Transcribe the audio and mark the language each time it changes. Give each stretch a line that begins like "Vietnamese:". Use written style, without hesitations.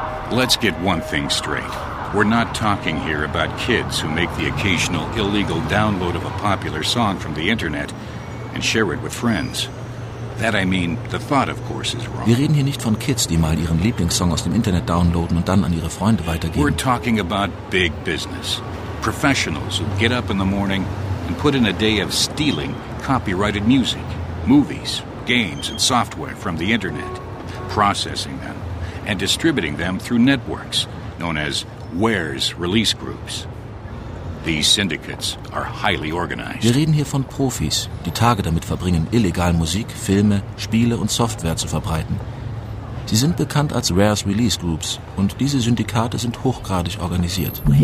English: Let's get one thing straight. We're not talking here about kids who make the occasional illegal download of a popular song from the internet and share it with friends. That I mean, the thought of course is wrong.
German: Wir reden hier nicht von Kids, die mal ihren Lieblingssong aus dem Internet downloaden und dann an ihre Freunde weitergeben.
English: We're talking about big business. Professionals who get up in the morning and put in a day of stealing copyrighted music, movies, games and software from the Internet, processing them and distributing them through networks known as wares release groups. These syndicates are highly organized.
German: Wir reden hier von Profis, die Tage damit verbringen, illegal Musik, Filme, Spiele und Software zu verbreiten. Sie sind bekannt als Rares Release Groups und diese Syndikate sind hochgradig organisiert.